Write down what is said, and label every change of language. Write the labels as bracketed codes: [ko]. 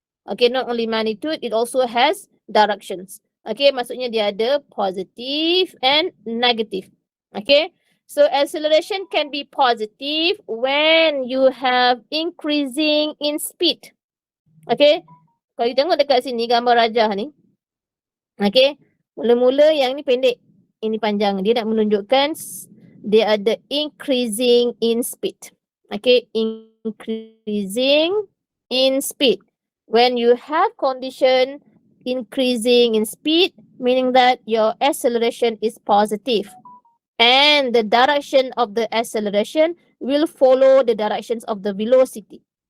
[en] Okay, not only magnitude, it also has directions. Okay, [ms] maksudnya dia ada [en] positive and negative. Okay, so acceleration can be positive when you have increasing in speed. [ms] Okay, kalau you tengok dekat sini gambar rajah ni. Okay, mula-mula yang ni pendek, ini panjang. Dia nak menunjukkan dia ada [en] increasing in speed. Okay, increasing in speed. When you have condition increasing in speed, meaning that your acceleration is positive. And the direction of the acceleration will follow the directions of the velocity.